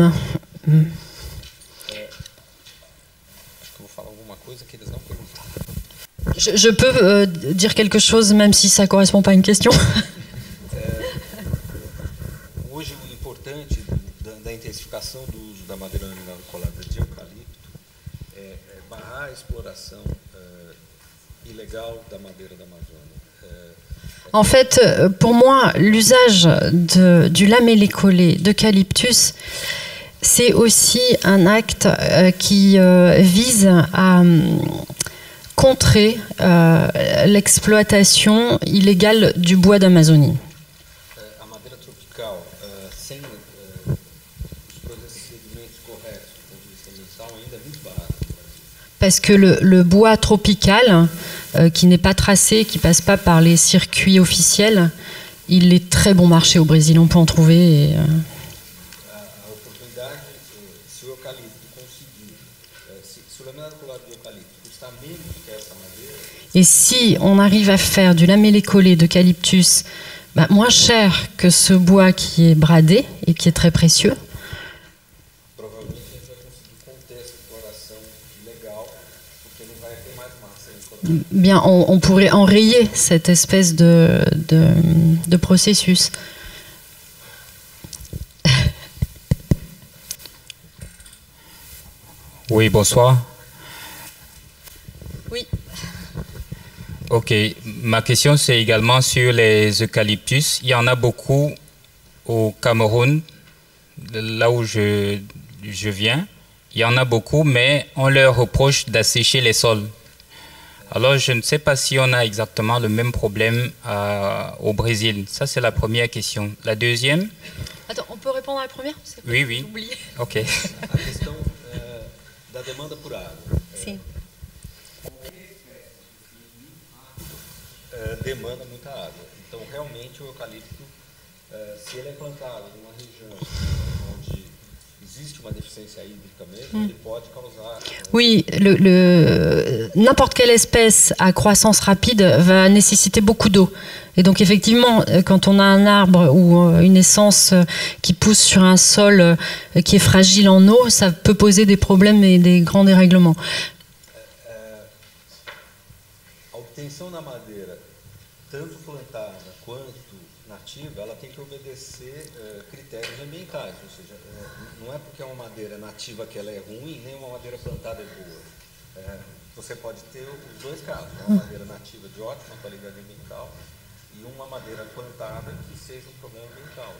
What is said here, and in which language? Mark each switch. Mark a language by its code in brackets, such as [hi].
[pt] Acho que eu vou falar alguma coisa que eles não perguntaram. [fr] Je peux dire quelque chose, même si ça ne correspond pas à une question. [pt] Hoje, o importante da intensificação do uso da madeira laminada colada de eucalipto é barrar a exploração ilegal da madeira da Amazônia. [fr] En fait, pour moi, l'usage du lamellé collé d'eucalyptus, c'est aussi un acte qui vise à contrer l'exploitation illégale du bois d'Amazonie. [pt] A madeira tropical, sem os procedimentos corretos do ponto de vista ambiental, ainda é muito barata. [fr] Parce que le bois tropical, qui n'est pas tracé, qui passe pas par les circuits officiels, il est très bon marché au Brésil, on peut en trouver. [pt] A oportunidade, se o eucalipto conseguir, se o laminado colado de eucalipto custar menos que essa madeira, [fr] Et si on arrive à faire du lamellé collé d'eucalyptus moins cher que ce bois qui est bradé et qui est très précieux, [pt] provavelmente a gente vai conseguir conter essa exploração ilegal, porque não vai ter mais massa incorporada. [fr] bien on pourrait enrayer cette espèce de processus. Oui, bonsoir. Oui. Ok, ma question c'est également sur les eucalyptus. Il y en a beaucoup au Cameroun, là où je viens. Il y en a beaucoup, mais on leur reproche d'assécher les sols. Alors je ne sais pas si on a exactement le même problème au Brésil. Ça c'est la première question. La deuxième? Attends, on peut répondre à la première? Oui, oui. J'ai oublié. Ok. [pt] A questão da demanda por água. Sim. Demanda muita água. Então, realmente, o eucalipto, se ele é plantado numa região onde existe uma deficiência hídrica mesmo, ele pode causar... [fr] Oui, n'importe quelle espèce à croissance rapide va nécessiter beaucoup d'eau. Et donc effectivement, quand on a un arbre ou une essence qui pousse sur un sol qui est fragile en eau, ça peut poser des problèmes et des grands dérèglements. [pt] A obtenção da madeira, tanto plantada quanto nativa, ela tem que obedecer critérios ambientais, ou seja, não é porque é uma madeira nativa que ela é ruim, nem uma madeira plantada é boa. Você pode ter os dois casos, uma madeira nativa de ótima qualidade ambiental e uma madeira plantada que seja um problema ambiental.